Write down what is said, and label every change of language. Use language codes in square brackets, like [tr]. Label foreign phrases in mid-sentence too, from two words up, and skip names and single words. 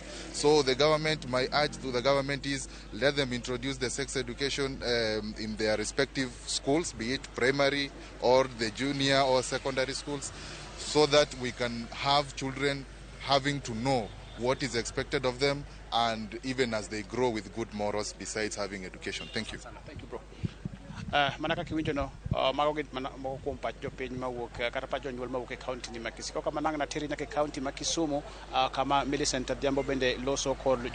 [en] So the government, my urge to the government is, let them introduce the sex education in their respective schools, be it primary or the junior or secondary schools, so that we can have children having to know what is expected of them, and even as they grow with good morals besides having education. Thank you. Thank you, bro. [luo] Manaka kiwinjo no mago moko kuom pach jopiny mawuok kata pach jonyuol mawuok e kaunti ni ma Kisii. Kaka manang na teri nyaka e kaunti ma Kisumu, kama Millicent Adhiambo bende loso kod